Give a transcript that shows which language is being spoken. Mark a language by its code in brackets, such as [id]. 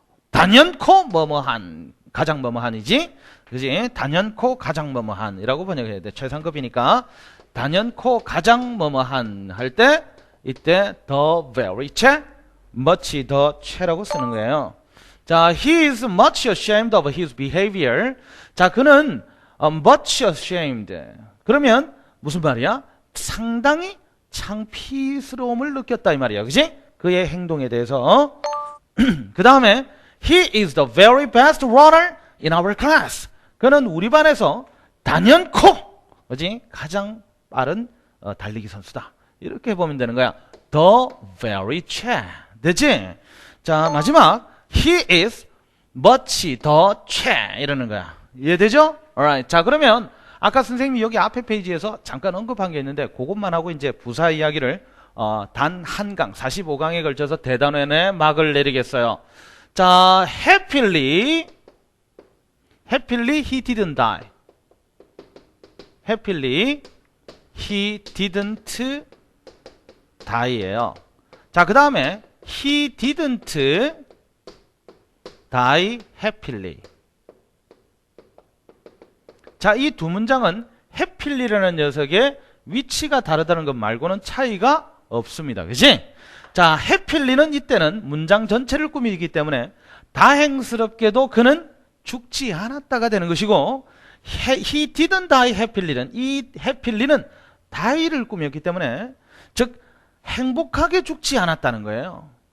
[ko] 단연코 뭐뭐한, 가장 뭐뭐한이지, 그지? 단연코 가장 뭐뭐한이라고 번역해야 돼. 최상급이니까 단연코 가장 뭐뭐한 할 때 이때 the very 채, much 더 채라고 쓰는 거예요. 자, [en] he is much ashamed of his behavior. [ko] 자, 그는 much ashamed. 그러면 무슨 말이야? 상당히 창피스러움을 느꼈다 이 말이야. 그지? 그의 행동에 대해서. 그 다음에 [en] he is the very best runner in our class. [ko] 그는 우리 반에서 단연코, 그지? 가장 빠른 달리기 선수다. 이렇게 보면 되는 거야. The very 채. 되지? 자, 마지막 he is much 더 채 이러는 거야. 이해되죠? alright. 자, 그러면 아까 선생님이 여기 앞에 페이지에서 잠깐 언급한 게 있는데 그것만 하고 이제 부사 이야기를 단 한 강, 45강에 걸쳐서 대단원에 막을 내리겠어요. 자, [en] happily he didn't die. happily he didn't die예요. [ko] 자, 그 다음에 [en] he didn't die happily. [ko] 자, 이 두 문장은 happy라는 녀석의 위치가 다르다는 것 말고는 차이가 없습니다. 그치? 자, happy는 이때는 문장 전체를 꾸미기 때문에 다행스럽게도 그는 죽지 않았다가 되는 것이고, [en] he didn't die happy [ko] 는 이 happy는 die를 꾸몄기 때문에 즉 행복하게 죽지 않았다는 거예요.